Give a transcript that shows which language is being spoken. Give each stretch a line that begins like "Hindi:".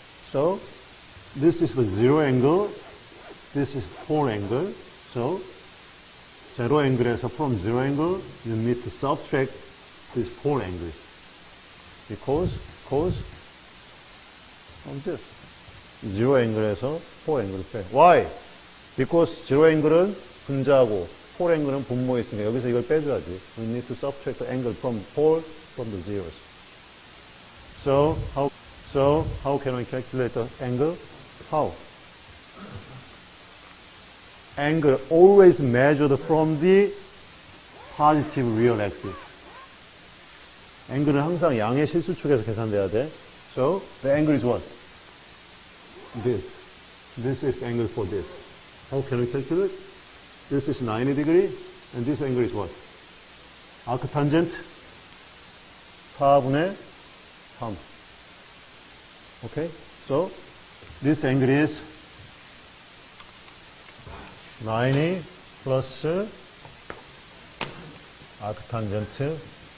English: So this is the zero angle, this is pole angle. So zero angle에서 from zero angle, you need to subtract these pole angles. Because of this.
Korean: zero angle에서 pole angle을 빼.
English: Why? Because
Korean: zero angle은 분자하고 pole angle은 분모에 있으니까 여기서 이걸 빼줘야지.
English: We need to subtract the angle from pole from the zeros. So how can we calculate the angle? How? Angle always measured from the positive real axis.
Korean: 앵글은 항상 양의 실수축에서 계산돼야 돼.
English: So the angle is what? This. This is the angle for this. How can we calculate? This is 90 degree, and this angle is what?
Korean: Arctangent 4분의 3.
English: Okay? So this angle is 90 plus arctangent.